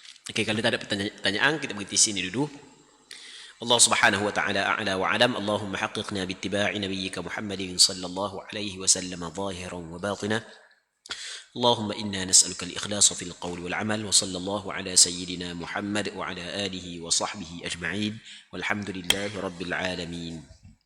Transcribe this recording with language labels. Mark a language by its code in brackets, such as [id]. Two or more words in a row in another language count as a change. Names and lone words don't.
[ms] Oke, kalau tak ada pertanyaan, kita berhenti sini dulu. [ar] الله سبحانه وتعالى أعلى وأعلم. اللهم حققنا باتباع نبيك محمد صلى الله عليه وسلم ظاهرا وباطنا. اللهم إنا نسألك الإخلاص في القول والعمل وصلى الله على سيدنا محمد وعلى آله وصحبه أجمعين والحمد لله رب العالمين.